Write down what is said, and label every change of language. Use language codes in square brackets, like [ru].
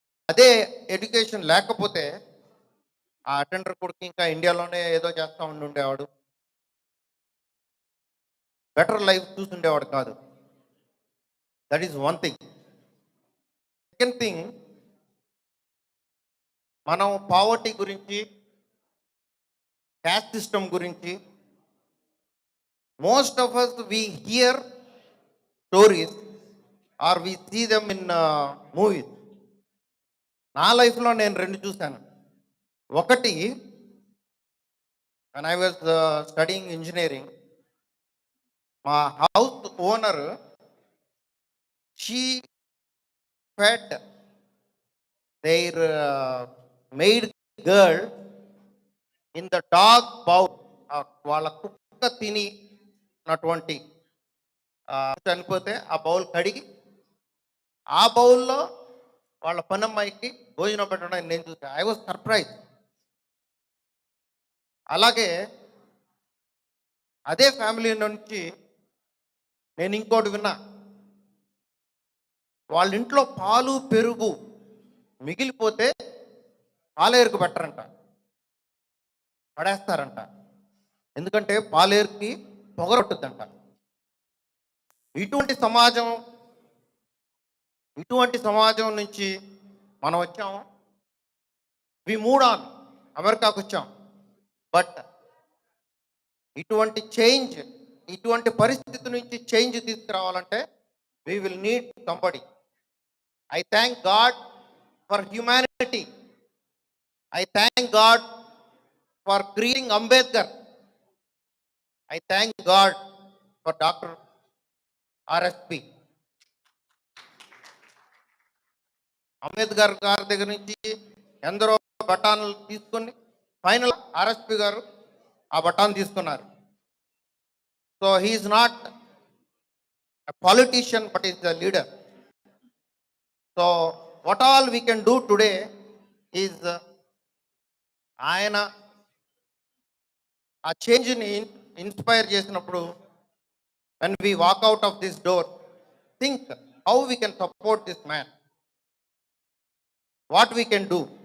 [te] అదే ఎడ్యుకేషన్ లేకపోతే ఆ అటెండర్ కొడుకు ఇంకా ఇండియాలోనే ఏదో చేస్తూ ఉండేవాడు, బెటర్ లైఫ్ చూస్తుండేవాడు కాదు. [en] That is one thing. Second thing, మనం poverty గురించి, caste system గురించి, most of us we hear stories or we see them in movies. [te] నా లైఫ్లో నేను రెండు చూశాను. ఒకటి, [en] when I was studying engineering, [te] మా house owner, [en] she fed their maid girl in the dog bowl. [te] వాళ్ళ కుక్క తినినటువంటి చనిపోతే ఆ బౌల్ కడిగి ఆ బౌల్లో వాళ్ళ పనమ్మాయికి భోజనం పెట్టడం నేను చూసాను. [en] I was surprise. [te] అలాగే అదే ఫ్యామిలీ నుంచి నేను ఇంకోటి విన్నా. వాళ్ళ ఇంట్లో పాలు పెరుగు మిగిలిపోతే పాలేరుకు పెట్టరంట, పడేస్తారంట. ఎందుకంటే పాలేరుకి పొగరొట్టుద్దంట. ఇటువంటి సమాజం నుంచి మనం వచ్చాము. [en] we moved on, [te] అమెరికాకు వచ్చాం. బట్ ఇటువంటి పరిస్థితి నుంచి చేంజ్ తీసుకురావాలంటే [en] we will need somebody. I thank God for humanity. I thank God for creating Ambedkar. I thank God for Dr. RSP. [te] Ambedkar గారి దగ్గర నుంచి ఎందరో బటాన్లు తీసుకొని ఫైనల్ ఆర్ఎస్పి గారు ఆ బటాన్ తీసుకున్నారు. [en] So he is not a politician but is a leader. So what all we can do today is [te] ఆయన ఆ చేంజ్ని ఇన్స్పైర్ చేసినప్పుడు [en] when we walk out of this door, think how we can support this man, what we can do.